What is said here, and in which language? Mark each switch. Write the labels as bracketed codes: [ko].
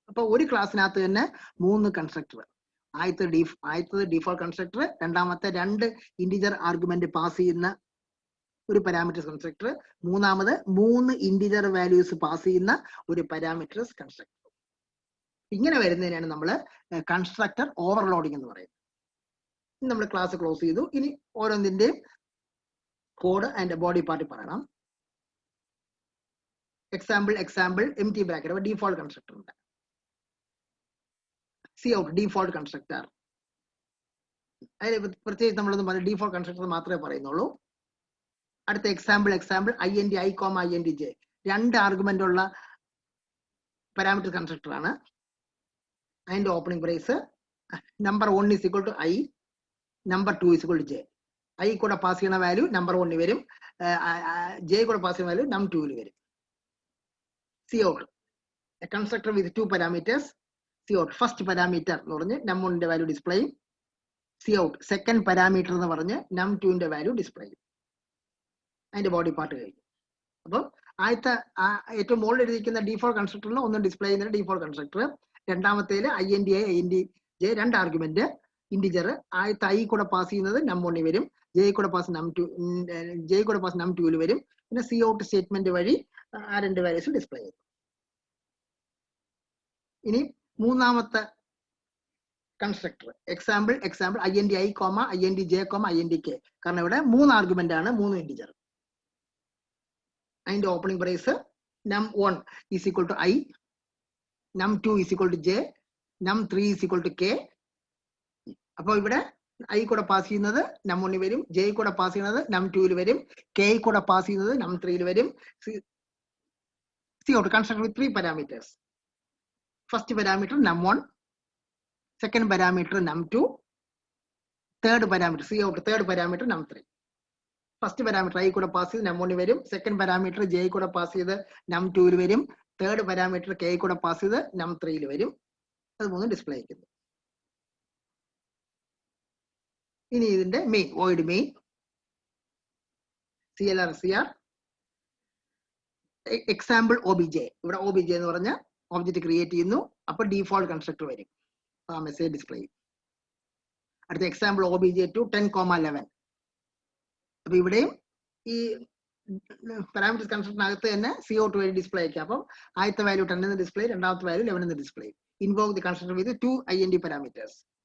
[ml] അപ്പോൾ ഒരു ക്ലാസ്സിനകത്ത് തന്നെ 3 കൺസ്ട്രക്ടർ. ആദ്യത്തെ default constructor, രണ്ടാമത്തെ 2 integer argument പാസ് ചെയ്യുന്ന ഒരു parameters constructor, മൂന്നാമത് 3 integer values പാസ് ചെയ്യുന്ന ഒരു parameters constructor. ഇങ്ങനെ വരുന്നതിനാണ് നമ്മൾ കൺസ്ട്രക്ടർ ഓവർലോഡിംഗ് എന്ന് പറയുന്നത്. നമ്മൾ ക്ലാസ് ക്ലോസ് ചെയ്തു. ഇനി ഓരോന്നിന്റെയും കോഡ് ആൻഡ് ബോഡി പാർട്ടി പറയണം. Example empty bracket default constructor ഉണ്ട്. cout default constructor. അതിൽ പ്രത്യേകിച്ച് നമ്മളൊന്നും പറഞ്ഞ default constructor മാത്രമേ പറയുന്നുള്ളൂ. അടുത്ത example int i, int j, 2 argument ഉള്ള parameter constructor ആണ്. അതിന്റെ opening brace [en] number 1 is equal to i, number 2 is equal to j. [ml] i കൂടെ പാസ് ചെയ്യുന്ന വാല്യൂ number 1 വരും, j കൂടെ പാസ് ചെയ്യുന്ന വാല്യൂ num 2 വരും. cout [en] a constructor with 2 parameters. [ml] cout first parameter എന്ന് പറഞ്ഞ് num1 ന്റെ വാല്യൂ ഡിസ്പ്ലേ ചെയ്യും. cout second parameter എന്ന് പറഞ്ഞ് num2 ന്റെ വാല്യൂ ഡിസ്പ്ലേ ചെയ്യും. അതിന്റെ ബോഡി പാർട്ട് കഴിഞ്ഞു. അപ്പോൾ ആദ്യത്തെ ഏറ്റവും മുകളിൽ എഴുതിയിരിക്കുന്ന ഡിഫോൾട്ട് കൺസ്ട്രക്ടറിൽ ഒന്നും ഡിസ്പ്ലേ ചെയ്യുന്ന default constructor, രണ്ടാമത്തേൽ int i, int j, 2 argument integer. ആദ്യത്തെ i കൂടെ പാസ് ചെയ്യുന്നത് num1 വരും, j കൂടെ പാസ് num2 വരും. പിന്നെ cout സ്റ്റേറ്റ്മെന്റ് വഴി ആ 2 വാല്യൂസ് ഡിസ്പ്ലേ ചെയ്യും. ഇനി മൂന്നാമത്തെ constructor example int i, int j, int k. കാരണം ഇവിടെ 3 ആർഗ്യുമെന്റ് ആണ്, 3 ഇന്റിജർ. അതിന്റെ opening brace [en] num1 is equal to i, num2 is equal to j, num3 is equal to k. [ml] അപ്പോൾ ഇവിടെ i കൂടെ പാസ് ചെയ്യുന്നത് num1 വരും, j കൂടെ പാസ് ചെയ്യുന്നത് num2 വരും, k കൂടെ പാസ് ചെയ്യുന്നത് num3 വരും. [en] cout constructor with 3 parameters. First parameter num1, second parameter num2, third parameter cout third parameter num3. [ml] First parameter i കൂടെ പാസ് ചെയ്ത് num1 വരും, second parameter j കൂടെ പാസ് ചെയ്ത് num2 വരും, third parameter k കൂടെ pass ചെയ്ത് num3 വരും. അത് മൂന്നും ഡിസ്പ്ലേ ചെയ്യുന്നു. ഇനി ഇതിന്റെ main void main clr example obj. ഇവിടെ obj എന്ന് പറഞ്ഞ ഒബ്ജക്റ്റ് ക്രിയേറ്റ് ചെയ്യുന്നു. അപ്പൊ ഡിഫോൾട്ട് കൺസ്ട്രക്ടർ വരും, ആ മെസ്സേജ് ഡിസ്പ്ലേ ചെയ്യും. അടുത്ത എക്സാമ്പിൾ obj2 10,11. അപ്പൊ ഇവിടെയും ഈ പാരാമീറ്റർ കൺസ്ട്രക്ടറിനകത്ത് തന്നെ cout വഴി ഡിസ്പ്ലേ ആക്കാം. അപ്പം ആദ്യത്തെ വാല്യൂ 10 എന്ന് ഡിസ്പ്ലേ, രണ്ടാമത്തെ വാല്യൂ 11 എന്ന് display. [en] Invoke the constructor with 2 int parameters.